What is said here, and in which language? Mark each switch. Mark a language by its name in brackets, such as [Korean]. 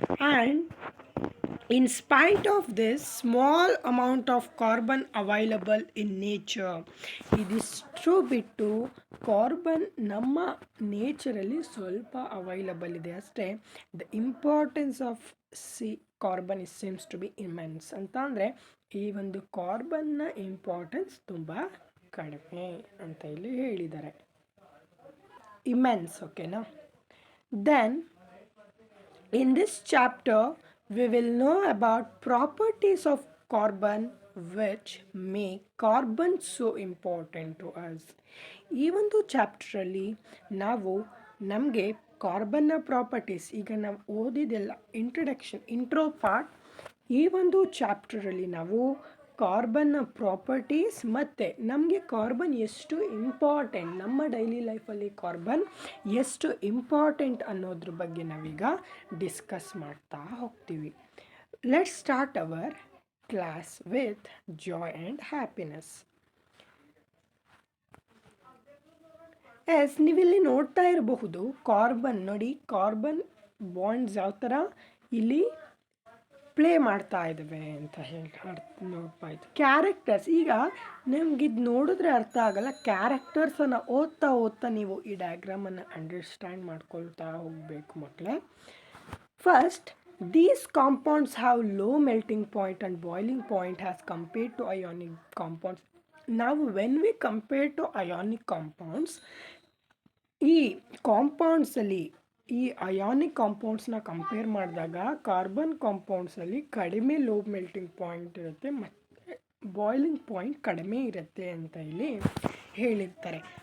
[English] and in spite of this small amount of carbon available in nature, [Kannada] ಇದಿಷ್ಟು ಬಿಟ್ಟು carbon ನಮ್ಮ ನೇಚರಲ್ಲಿ ಸ್ವಲ್ಪ available ಇದೆ ಅಷ್ಟೇ. [English] the importance of carbon is seems to be immense [Kannada] ಅಂತ ಅಂದರೆ ಈ ಒಂದು ಕಾರ್ಬನ್ನ ಇಂಪಾರ್ಟೆನ್ಸ್ ತುಂಬ ಕಡಿಮೆ ಅಂತ ಇಲ್ಲಿ ಹೇಳಿದ್ದಾರೆ. ಇಮೆನ್ಸ್, ಓಕೆನಾ. [English] Then in this chapter we will know about properties of carbon which make carbon so important to us. [Kannada] ಈ ಒಂದು ಚಾಪ್ಟ್ರಲ್ಲಿ ನಾವು ನಮಗೆ ಕಾರ್ಬನ್ನ ಪ್ರಾಪರ್ಟೀಸ್, ಈಗ ನಾವು ಓದಿದೆಲ್ಲ ಇಂಟ್ರೋ ಪಾರ್ಟ್, ಈ ಒಂದು ಚಾಪ್ಟರಲ್ಲಿ ನಾವು ಕಾರ್ಬನ್ನ ಪ್ರಾಪರ್ಟೀಸ್ ಮತ್ತು ನಮಗೆ ಕಾರ್ಬನ್ ಎಷ್ಟು ಇಂಪಾರ್ಟೆಂಟ್, ನಮ್ಮ ಡೈಲಿ ಲೈಫಲ್ಲಿ ಕಾರ್ಬನ್ ಎಷ್ಟು ಇಂಪಾರ್ಟೆಂಟ್ ಅನ್ನೋದ್ರ ಬಗ್ಗೆ ನಾವೀಗ ಡಿಸ್ಕಸ್ ಮಾಡ್ತಾ ಹೋಗ್ತೀವಿ. [English] Let's start our class with joy and happiness. [Kannada] ನೀವಿಲ್ಲಿ ನೋಡ್ತಾ ಇರಬಹುದು ಕಾರ್ಬನ್, ನೋಡಿ ಕಾರ್ಬನ್ ಬಾಂಡ್ಸ್ ಯಾವ ಥರ ಇಲ್ಲಿ ಪ್ಲೇ ಮಾಡ್ತಾ ಇದ್ದಾವೆ ಅಂತ ಹೇಳಿ ನೋಡ್ತಾಯಿತ್ತು. ಕ್ಯಾರೆಕ್ಟರ್ಸ್, ಈಗ ನಿಮ್ಗಿದು ನೋಡಿದ್ರೆ ಅರ್ಥ ಆಗಲ್ಲ, ಕ್ಯಾರೆಕ್ಟರ್ಸನ್ನು ಓದ್ತಾ ನೀವು ಈ ಡಯಾಗ್ರಾಮನ್ನು ಅಂಡರ್ಸ್ಟ್ಯಾಂಡ್ ಮಾಡ್ಕೊಳ್ತಾ ಹೋಗಬೇಕು ಮಕ್ಕಳೇ. [English] First, these compounds have low melting point and boiling point as compared to ionic compounds. Now when we compare to ionic compounds, [Kannada] ಈ ಕಾಂಪೌಂಡ್ಸಲ್ಲಿ ಈ ಅಯಾನಿಕ್ ಕಾಂಪೌಂಡ್ಸ್ನ ಕಂಪೇರ್ ಮಾಡಿದಾಗ ಕಾರ್ಬನ್ ಕಾಂಪೌಂಡ್ಸಲ್ಲಿ ಕಡಿಮೆ ಲೋ ಮೆಲ್ಟಿಂಗ್ ಪಾಯಿಂಟ್ ಇರುತ್ತೆ ಮತ್ತು ಬಾಯ್ಲಿಂಗ್ ಪಾಯಿಂಟ್ ಕಡಿಮೆ ಇರುತ್ತೆ ಅಂತ ಇಲ್ಲಿ ಹೇಳಿರ್ತಾರೆ.